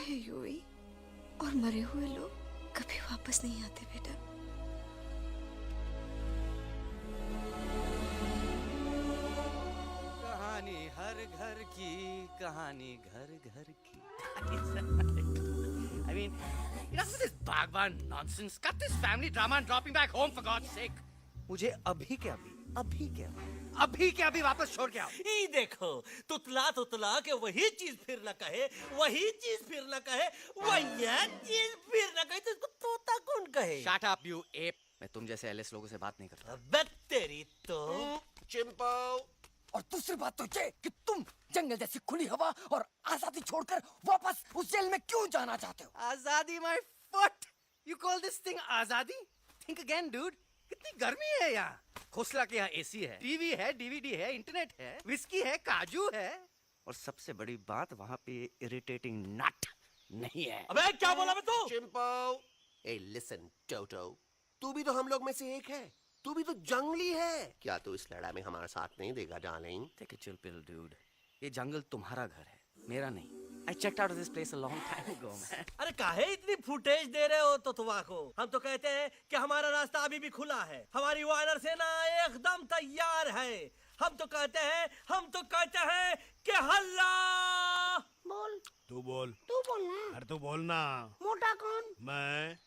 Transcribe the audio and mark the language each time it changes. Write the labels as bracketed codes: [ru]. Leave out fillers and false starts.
[hi] हैं यूवी और मरे हुए लोग कभी वापस नहीं आते बेटा। कहानी हर घर की [en] कहानी घर घर की I mean, enough with this Bhagwan nonsense. Cut this family drama and drop me back home for God's sake. [hi] मुझे अभी के अभी वापस छोड़ के आओ। ई देखो तुतला के वही चीज फिर न कहे वही चीज फिर न कहे वही चीज फिर न कहे तो इसको तोता कौन कहे? [en] Shut up, you ape. [hi] मैं तुम जैसे एलिस लोगों से बात नहीं करता। अबे तेरी तो चिंपो और दूसरी बात तो ये कि तुम जंगल जैसी खुली हवा और आजादी छोड़कर वापस उस जेल में क्यों जाना चाहते हो? [en] आजादी my foot. You call this thing आजादी? Think again, dude. [hi] कितनी गर्मी है यहाँ। खोसला के यहाँ एसी है, टीवी है, डीवीडी है, इंटरनेट है, विस्की है, काजू है, और सबसे बड़ी बात वहाँ पे इरिटेटिंग नट नहीं है। अबे क्या बोला मैं तू? चिंपो। ए लिसन टोटो, तू भी तो हम लोग में से एक है। तू भी तो जंगली है। क्या तू इस लड़ाई में हमारा साथ नहीं देगा darling? [en] Take a chill pill, dude. [hi] ये जंगल तुम्हारा घर है, मेरा नहीं। [en] I checked out of this place a long time ago, man. [hi] अरे काहे इतनी फुटेज दे रहे हो तो तुवा को? हम तो कहते हैं कि हमारा रास्ता अभी भी खुला है। हमारी वानर सेना एकदम तैयार है। हम तो कहते हैं कि हल्ला। बोल। तू बोल बोलना। अरे तू बोलना। मोटा कौन? मैं।